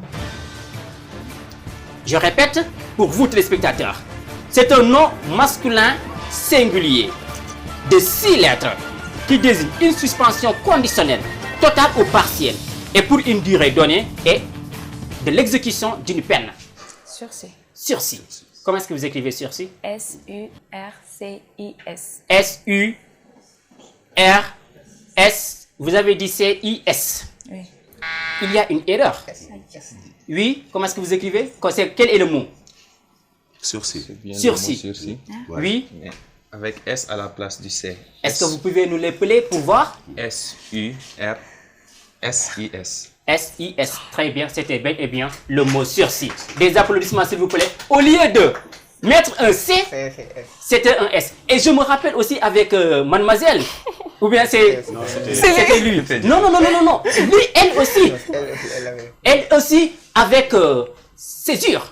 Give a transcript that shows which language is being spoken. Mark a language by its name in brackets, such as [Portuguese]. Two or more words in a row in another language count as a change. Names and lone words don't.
[French] Je répète, pour vous téléspectateurs, c'est un nom masculin singulier de 6 lettres qui désigne une suspension conditionnelle, totale ou partielle, et pour une durée donnée et de l'exécution d'une peine. Sursis. Sursis. Comment est-ce que vous écrivez sursis? S-U-R-C-I-S. S-U-R-S. Vous avez dit C-I-S. Oui. Il y a une erreur. Oui. Comment est-ce que vous écrivez? Quel est le mot? Sursis. Sursis. Oui. Avec S à la place du C. Est-ce que vous pouvez nous l'appeler pour voir? S-U-R-S-I-S. S-I-S. Très bien, c'était bel et bien le mot sursis. Des applaudissements, s'il vous plaît. Au lieu de mettre un C, c'était un S. Et je me rappelle aussi avec mademoiselle. Ou bien c'était lui. Non. Lui, elle aussi. Elle aussi avec césure.